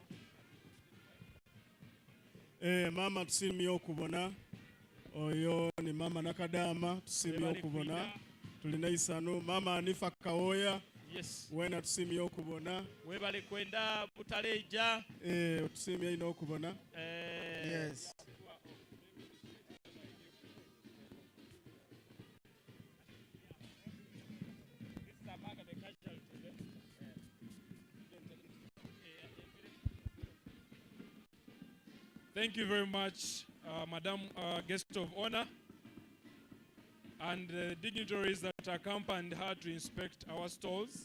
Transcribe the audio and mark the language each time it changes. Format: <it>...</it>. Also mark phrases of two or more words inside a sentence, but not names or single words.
<xog>Mama tusimye okubona oyo ni mama nakadama tusimye okubona tulina isano mama Anifa Kaoya yes wena tusimye okubona webale kwenda butaleja tusimye ino okubona yes</xog> <en>Thank you very much, Madam Guest of Honor, and the dignitaries that accompanied her to inspect our stalls.</en>